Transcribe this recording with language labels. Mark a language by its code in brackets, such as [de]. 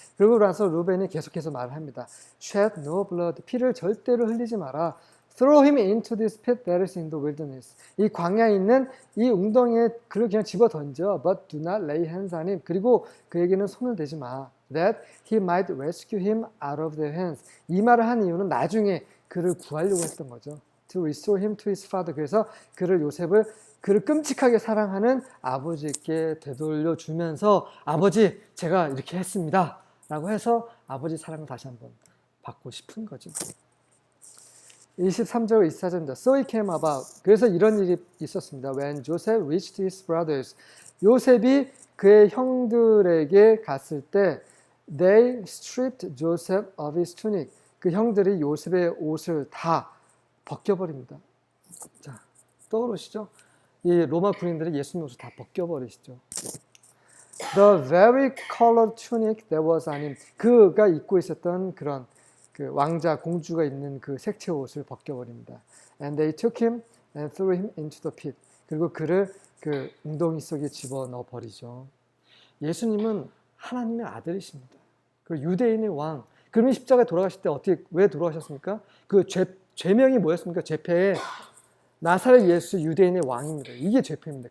[ko] 그러고 나서 르우벤이 계속해서 말을 합니다. [en] Shed no blood. [ko] 피를 절대로 흘리지 마라. [en] Throw him into this pit that is in the wilderness. [ko] 이 광야에 있는 이 웅덩이에 그를 그냥 집어 던져. [en] But do not lay hands on him. [ko] 그리고 그에게는 손을 대지 마. [en] That he might rescue him out of their hands. [ko] 이 말을 한 이유는 나중에 그를 구하려고 했던 거죠. [en] To restore him to his father. [ko] 그래서 그를 끔찍하게 사랑하는 아버지께 되돌려 주면서 아버지 제가 이렇게 했습니다. 라고 해서 아버지 사랑을 다시 한번 받고 싶은 거죠. 23절 24절입니다. [en] So it came about. [ko] 그래서 이런 일이 있었습니다. [en] When Joseph reached his brothers. [ko] 요셉이 그의 형들에게 갔을 때 [en] They stripped Joseph of his tunic. [ko] 그 형들이 요셉의 옷을 다 벗겨버립니다. 자, 떠오르시죠? 이 로마 군인들이 예수님 옷을 다 벗겨버리시죠. [en] The very colored tunic that was on him. [ko] 그가 입고 있었던 그런 왕자, 공주가 입는 그 색채 옷을 벗겨버립니다. [en] And they took him and threw him into the pit. [ko] 그리고 그를 그 웅덩이 속에 집어넣어 버리죠. 예수님은 하나님의 아들이십니다. 그 유대인의 왕. 그러면 십자가에 돌아가실 때 왜 돌아가셨습니까? 그 죄명이 뭐였습니까? 죄패에 나사렛 예수 유대인의 왕입니다. 이게 죄패입니다.